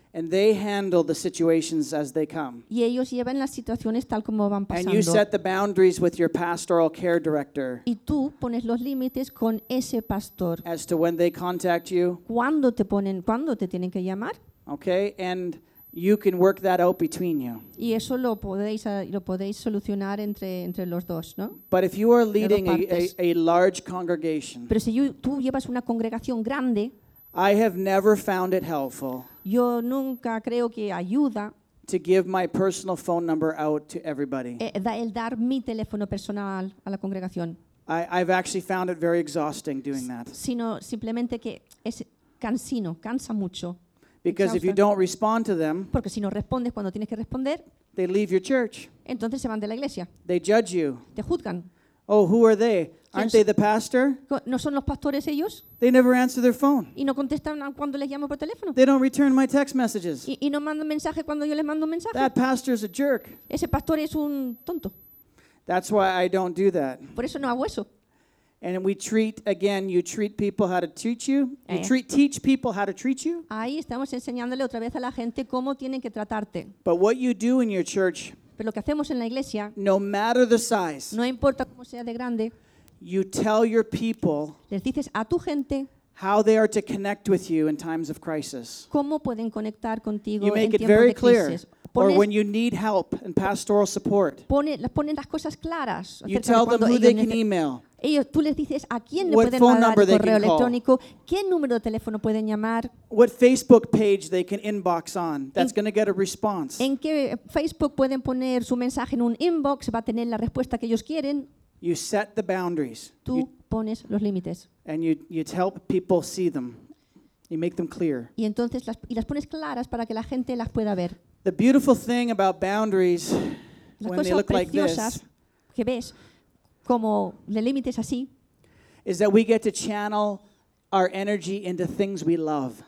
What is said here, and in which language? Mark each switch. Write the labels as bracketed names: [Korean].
[English] And they handle the situations as they come. [Spanish] Y ellos llevan las situaciones tal como van pasando. [English] And you set the boundaries with your pastoral care director. [Spanish] Y tú pones los límites con ese pastor. [English] As to when they contact you. [Spanish] Cuándo te tienen que llamar. [English] Okay, and you can work that out between you. [Spanish] Y eso lo podéis solucionar entre los dos, ¿no? [English] But if you are leading a large congregation. [Spanish] Pero si tú llevas una congregación grande. [English] I have never found it helpful. [Spanish] Yo nunca creo que ayuda. [English] To give my personal phone number out to everybody. [Spanish] El dar mi teléfono personal a la congregación. [English] I've actually found it very exhausting doing that. [Spanish] Sino simplemente que es cansino, cansa mucho. [English] Because if you don't respond to them. [Spanish] Porque si no respondes cuando tienes que responder. [English] They leave your church. [Spanish] Entonces se van de la iglesia. [English] They judge you. [Spanish] Te juzgan. [English] Oh, who are they? Aren't they the pastor? [Spanish] ¿No son los pastores ellos? [English] They never answer their phone. [Spanish] ¿Y no contestan cuando les llamo por teléfono? [English] They don't return my text messages. [Spanish] ¿Y no mandan mensaje cuando yo les mando mensaje? [English] That pastor is a jerk. [Spanish] Ese pastor es un tonto. [English] That's why I don't do that. [Spanish] Por eso no hago eso. [English] And we treat again. You treat people how to teach you. You teach people how to treat you. [Spanish] Ahí estamos enseñándole otra vez a la gente cómo tienen que tratarte. [English] But what you do in your church. [Spanish] Pero lo que hacemos en la iglesia. [English] No matter the size. [Spanish] No importa cómo sea de grande. [English] You tell your people. [Spanish] Les dices a tu gente. [English] How they are to connect with you in times of crisis. [Spanish] Cómo pueden conectar contigo. [English] You make it very clear. Or when you need help and pastoral support. [Spanish] Ponen las cosas claras. [English] You tell them who they can email. [Spanish] Ellos, tú les dices a quién le pueden mandar el correo electrónico, qué número de teléfono pueden llamar. [English] What Facebook page they can inbox on that's going to get a response. [Spanish] En qué Facebook pueden poner su mensaje en un inbox, va a tener la respuesta que ellos quieren. [English] You set the boundaries. [Spanish] Tú pones los límites. [English] And you help people see them. You make them clear. [Spanish] Y entonces las pones claras para que la gente las pueda ver. [English] The beautiful thing about boundaries when they look like this. [Spanish] Las cosas preciosas que ves como de límites así. [English] Is that we get to channel our energy into things we love.